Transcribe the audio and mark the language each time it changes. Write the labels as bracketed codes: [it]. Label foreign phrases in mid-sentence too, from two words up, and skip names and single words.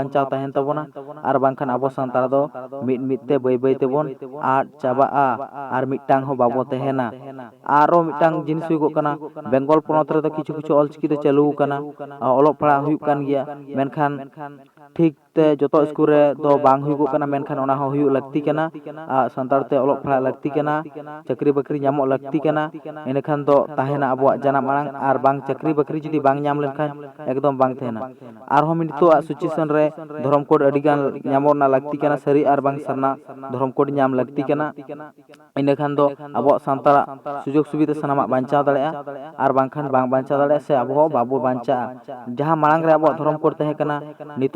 [sat] ᱵᱟᱧᱪᱟᱣ ᱛᱟᱦᱮᱱ ᱛᱟᱵᱚᱱᱟ᱾ ᱟᱨ ᱵᱟᱝᱠᱷᱟᱱ ᱟᱵᱚ ᱥᱟᱱᱛᱟᱲ ᱫᱚ ᱢᱤᱫ ᱢᱤᱫ ᱛᱮ ᱵᱟᱹᱭ ᱵᱟᱹᱭ ᱛᱮᱵᱚᱱ ᱟᱫ ᱪᱟᱵᱟᱜᱼᱟ ᱟᱨ ᱢᱤᱫᱴᱟᱝ ᱦᱚᱸ ᱵᱟᱵᱚ ᱛᱟᱦᱮᱱᱟ᱾ ᱟᱨᱚ ᱢᱤᱫᱴᱟᱝ ᱡᱤᱱᱤᱥ ᱦᱩᱭᱩᱜᱚᱜ ᱠᱟᱱᱟ, ᱵᱮᱝᱜᱚᱞ ᱯᱚᱱᱚᱛ ᱨᱮᱫᱚ ᱠᱤᱪᱷᱩ ᱠᱤᱪᱷᱩ ᱚᱞᱪᱤᱠᱤ ᱫᱚ ᱪᱟᱹᱞᱩ ᱟᱠᱟᱱᱟ, ᱚᱞᱚᱜ ᱯᱟᱲᱦᱟᱜ ᱦᱩᱭᱩᱜ ᱠᱟᱱ ᱜᱮᱭᱟ᱾ ᱢᱮᱱᱠᱷᱟᱱ ᱴᱷᱤᱠ ᱛᱮ ᱡᱚᱛᱚ ᱤᱥᱠᱩᱞ ᱨᱮ ᱫᱚ ᱵᱟᱝ ᱦᱩᱭᱩᱜᱚᱜ ᱠᱟᱱᱟ, ᱢᱮᱱᱠᱷᱟᱱ ᱚᱱᱟ ᱦᱚᱸ ᱦᱩᱭᱩᱜ ᱞᱟᱹᱠᱛᱤ ᱠᱟᱱᱟ᱾ ᱥᱟᱱᱛᱟᱲ ᱛᱮ ᱚᱞᱚᱜ ᱯᱟᱲᱦᱟᱜ ᱞᱟᱹᱠᱛᱤ ᱠᱟᱱᱟ, चाकरी बाकरी नामो लगती कना इनखान दो ताहेना अबुआ जानाम आड़ांग आर बांग चाकरी बाकरी जुदी बांग नाम लेनखान एकदम बांग तहेना आर हम नितो सिचुएशन रे धर्म कोड अडिगान नामो ना लगती कना सरी आर बांग सरना धर्म कोड नाम लगती कना इनखान दो अबुआ सांतारा सुजोग सुविधा सनामा बांचाव दाड़ेया आर बांगखान बांग बांचाव दाड़ेया से अबुआ बाबू बांचा जहां मांग रे अबुआ धर्म कोड तहे कना नितो